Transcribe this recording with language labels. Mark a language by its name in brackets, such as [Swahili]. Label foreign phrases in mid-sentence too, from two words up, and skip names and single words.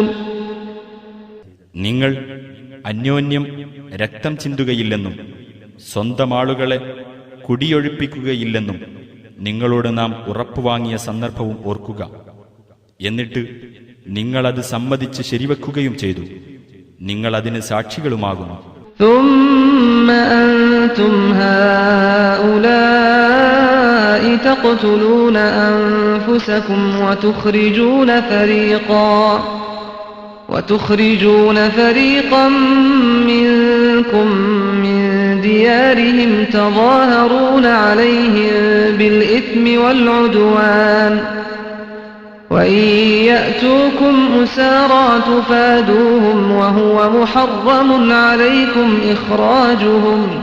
[Malayalam] നിങ്ങൾ അന്യോന്യം രക്തം ചിന്തുകയില്ലെന്നും സ്വന്തം ആളുകളെ കുടിയൊഴിപ്പിക്കുകയില്ലെന്നും നിങ്ങളോട് നാം ഉറപ്പുവാങ്ങിയ സന്ദർഭവും ഓർക്കുക. എന്നിട്ട് നിങ്ങളത് സമ്മതിച്ച് ശരിവെക്കുകയും ചെയ്തു. നിങ്ങൾ അതിന് സാക്ഷികളുമാകുന്നു. [Arabic] ثم أنتم هؤلاء تقتلون أنفسكم وتخرجون فريقا منكم من ديارهم تظاهرون عليهم بالإثم والعدوان وإن يأتوكم أسارى تفادوهم وهو محرم عليكم إخراجهم